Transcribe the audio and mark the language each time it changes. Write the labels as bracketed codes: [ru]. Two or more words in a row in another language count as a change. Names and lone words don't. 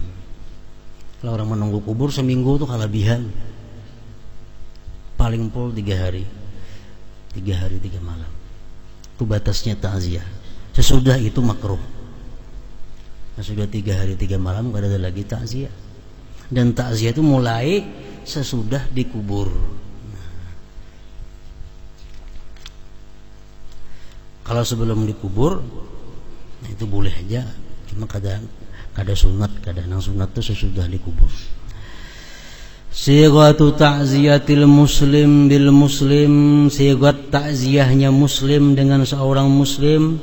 [id] Kalau orang menunggu kubur seminggu itu kelebihan. Paling pol 3 hari. 3 hari 3 malam. Itu batasnya takziah. Sesudah itu makruh. Nah, sudah 3 hari 3 malam gak ada lagi takziah. Dan takziah itu mulai sesudah dikubur. Kalau sebelum dikubur, nah itu boleh aja. Cuma kada sunat, kadang sunat itu sesudah dikubur. [ar] صيغة تعزية المسلم بالمسلم, [id] sighat takziahnya muslim dengan seorang muslim.